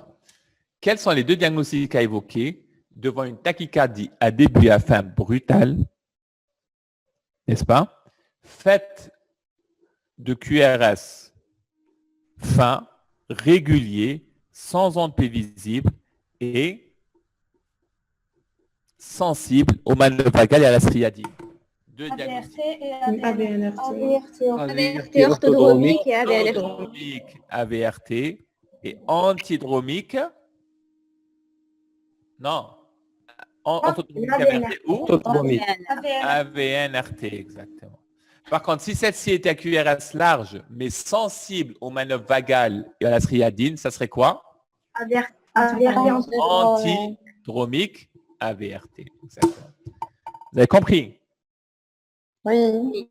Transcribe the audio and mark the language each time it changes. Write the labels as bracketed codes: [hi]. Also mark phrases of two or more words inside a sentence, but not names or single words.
[fr] Quels sont les deux diagnostics à évoquer devant une tachycardie à début et à fin brutale, n'est-ce pas? Faite de QRS fin, régulier, sans onde P visible et sensible aux manœuvres vagales et à la striadine. Deux AVRT diagnostics. et AVNRT. AVRT orthodromique et AVNRT. Orthodromique, AVRT et antidromique. Non. Orthodromique, AVRT ou Orthodromique. AVNRT, exactement. Par contre, si celle-ci était à QRS large, mais sensible aux manœuvres vagales et à la striadine, ça serait quoi? Antidromique, AVRT. Exactement. Vous avez compris? Oui.